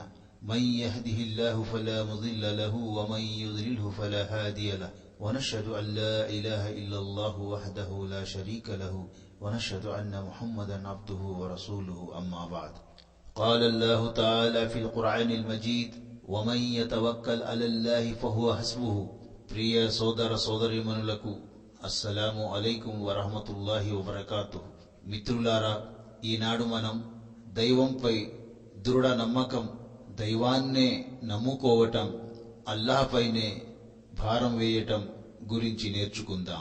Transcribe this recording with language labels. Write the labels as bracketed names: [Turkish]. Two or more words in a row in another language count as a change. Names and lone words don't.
[Arabic] من يهده الله فلا مضل له ومن يضلله فلا هادي له، ونشهد أن لا إله إلا الله وحده لا شريك له، ونشهد أن محمدا عبده ورسوله. أما بعد، قال الله تعالى في القرآن المجيد: ومن يتوكل على الله فهو حسبه. [Telugu] ప్రియ సోదర సోదరీమణులకు [Arabic] السلام عليكم ورحمة الله وبركاته. [Telugu] మిత్రులారా, ఈనాడు మనం దైవంపై దృఢ నమ్మకం, దైవాన్నే నమ్ముకోవటం, అల్లాహ్పైనే భారం వేయటం గురించి నేర్చుకుందాం.